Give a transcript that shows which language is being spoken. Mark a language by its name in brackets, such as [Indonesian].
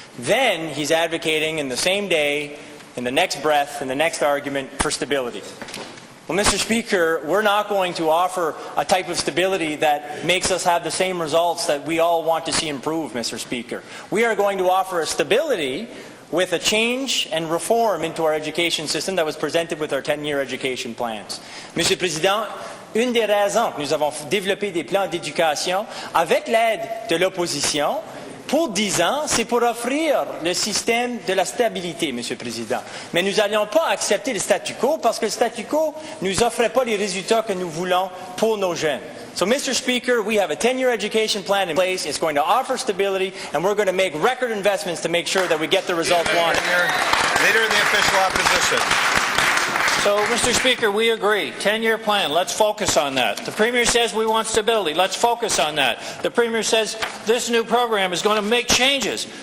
[English] Then he's advocating in the same day, in the next breath, in the next argument, for stability. Well, Mr. Speaker, we're not going to offer a type of stability that makes us have the same results that we all want to see improve, Mr. Speaker. We are going to offer a stability with a change and reform into our education system that was presented with our 10-year education plans. [French] Monsieur le Président, une des raisons que nous avons développé des plans d'éducation avec l'aide de l'opposition pour 10 ans, c'est pour offrir le système de la stabilité, Monsieur le Président. Mais nous n'allions pas accepter le statu quo parce que le statu quo ne nous offrait pas les résultats que nous voulons pour nos jeunes. [English] So, Mr. Speaker, we have a 10-year education plan in place. It's going to offer stability, and we're going to make record investments to make sure that we get the results wanted. Leader of the Official Opposition. So, Mr. Speaker, we agree. 10-year plan. Let's focus on that. The Premier says we want stability. Let's focus on that. The Premier says this new program is going to make changes.